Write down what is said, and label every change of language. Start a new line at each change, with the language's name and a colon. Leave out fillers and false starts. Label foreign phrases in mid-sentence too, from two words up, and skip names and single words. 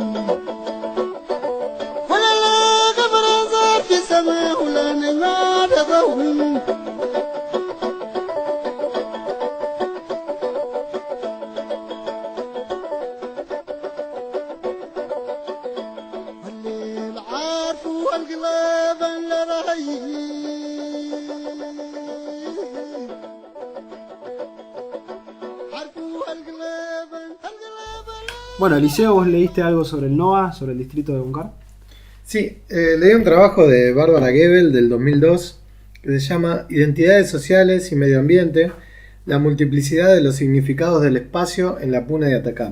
Arabic: ولا قمر زار في السماء ولا نجمات ضوء والليل عارف والقلب اللي رايح
Spanish: Bueno, Eliseo, ¿vos leíste algo sobre el NOA, sobre el distrito de Huancar? Sí, leí un trabajo de Bárbara Gebel del 2002 que se llama Identidades sociales y medio ambiente, la multiplicidad de los significados del espacio en la Puna de Atacama.